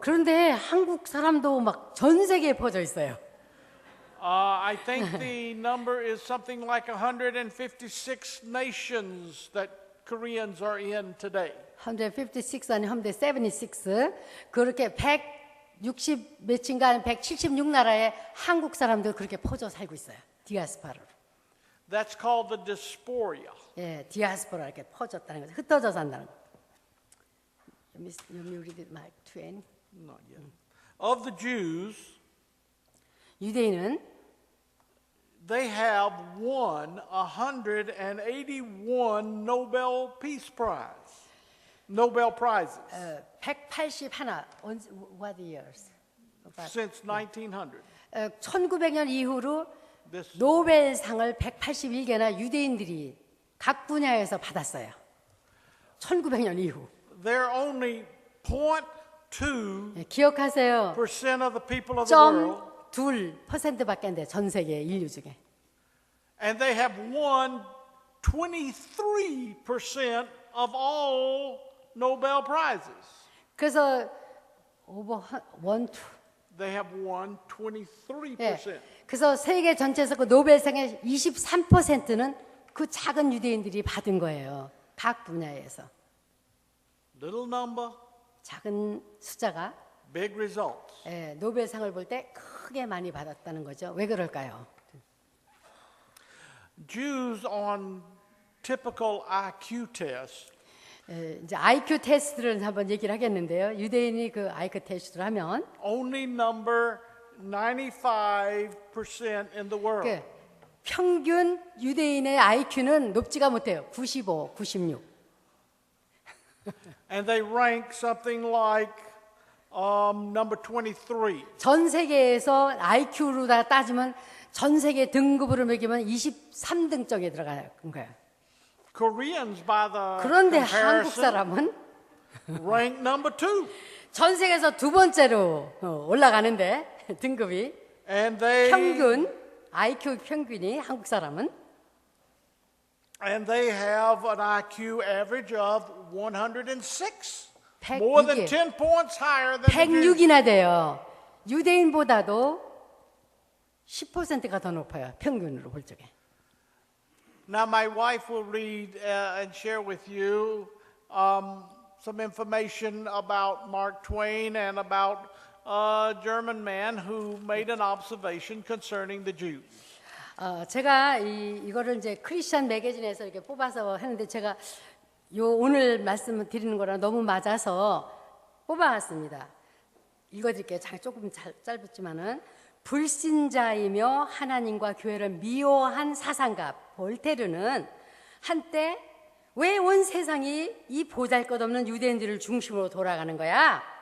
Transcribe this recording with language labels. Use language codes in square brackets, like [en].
[ko] 그런데 한국 사람도 막 전 세계에 퍼져 있어요. [en] I think the number is something like 156 nations that Koreans are in today. [ko] 156 아니 176 그렇게 160 몇인가 176나라에 한국 사람들 그렇게 퍼져 살고 있어요. 디아스포라로. [en] That's called the diaspora. [ko] 예, 디아스포라 이렇게 퍼졌다는 거죠. 흩어져 산다는 거. [en] You read it, Mark Twain. Not yet. Of the Jews, [ko] 유대인은 [en] they have won 181 Nobel Peace Prize. Nobel Prizes 181 what years? since 1900. [ko] 1900년 이후로 [en] This [ko] 노벨상을 181개나 유대인들이 각 분야에서 받았어요. 1900년 이후. [en] they're only 0.2% [ko] 예, 기억하세요. [en] of the people of the world. [ko] 점 2%밖에 안 돼. 전 세계 인류 중에. [en] And they have won 23% of all Nobel Prizes. [ko] 그래서 오버 원 투. [en] They have won 23%. [ko] 예. 그래서 세계 전체에서 그 노벨상의 23%는 그 작은 유대인들이 받은 거예요. 각 분야에서. [en] Little number, [ko] 작은 숫자가 [en] big results. [ko] 예, 노벨상을 볼 때 크게 많이 받았다는 거죠. 왜 그럴까요? [en] Jews on typical IQ tests [ko] 예, 이제 IQ 테스트를 한번 얘기를 하겠는데요. 유대인이 그 IQ 테스트를 하면 [en] only number 95% in the world. [ko] 그 평균 유대인의 IQ는 높지가 못해요. 95, 96. [en] And they rank something like number 23. [ko] 전 세계에서 IQ로 다 따지면 전 세계 등급으로 매기면 23등정에 들어가는 거예요. [en] Koreans, by the [ko] 그런데 한국 [en] comparison, [ko] 사람은 [en] rank number 2. [ko] 전 세계에서 두 번째로 올라가는데 등급이 [en] And they [ko] IQ 평균이 한국 사람은 [en] have an IQ average of 106. [ko] 106. [en] More than 10 points higher than the Jews. [ko] 106이나 돼요. 유대인보다도 10%가 더 높아요. 평균으로 볼 적에. [en] Now, my wife will read and share with you some information about Mark Twain and about a German man who made an observation concerning the Jews. [ko] 제가 이거를 이제 크리스천 매거진에서 이렇게 뽑아서 했는데 제가 오늘 말씀을 드리는 거랑 너무 맞아서 뽑아왔습니다. 읽어드릴게요. 조금 짧았지만은 불신자이며 하나님과 교회를 미워한 사상가 볼테르는 한때 왜 온 세상이 이 보잘것없는 유대인들을 중심으로 돌아가는 거야?